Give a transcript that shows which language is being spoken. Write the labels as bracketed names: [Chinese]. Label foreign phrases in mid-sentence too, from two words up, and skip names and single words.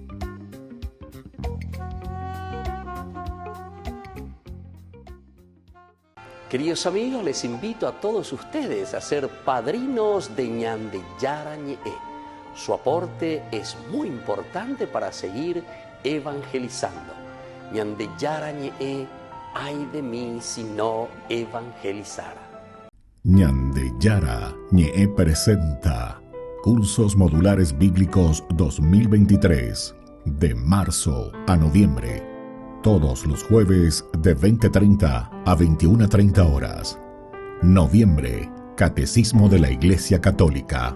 [Spanish] Queridos amigos, les invito a todos ustedes a ser padrinos de Ñandeyara Ñe'e. Su aporte es muy importante para seguir evangelizando. Ñandeyara Ñe'e, ay de mí si no evangelizara. Ñandeyara Ñe'e presenta Cursos Modulares Bíblicos 2023, de marzo a noviembre. Todos los jueves de 20:30 a 21:30 horas. Noviembre, Catecismo de la Iglesia Católica.